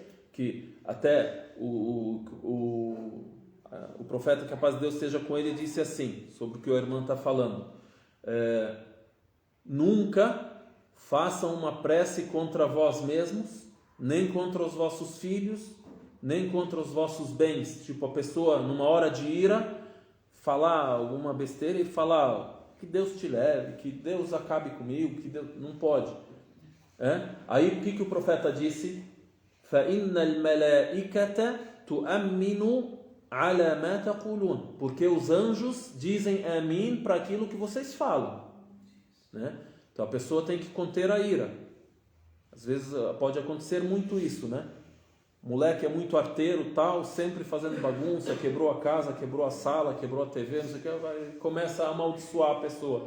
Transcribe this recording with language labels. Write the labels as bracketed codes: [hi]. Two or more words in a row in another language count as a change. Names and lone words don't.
[pt] Que até o profeta, que a paz de Deus esteja com ele, disse assim, sobre o que o irmão está falando: nunca façam uma prece contra vós mesmos, nem contra os vossos filhos, nem contra os vossos bens. Tipo, a pessoa, numa hora de ira, falar alguma besteira e falar que Deus te leve, que Deus acabe comigo, que Deus... Não pode. Aí o que o profeta disse? [ar] فَإِنَّ الْمَلَائِكَةَ تُؤَمِّنُ عَلَى مَا تَقُولُونَ. [pt] Porque os anjos dizem amin para aquilo que vocês falam, né? Então a pessoa tem que conter a ira. Às vezes pode acontecer muito isso, né? O moleque é muito arteiro, tal, sempre fazendo bagunça, quebrou a casa, quebrou a sala, quebrou a TV, não sei o que, começa a amaldiçoar a pessoa.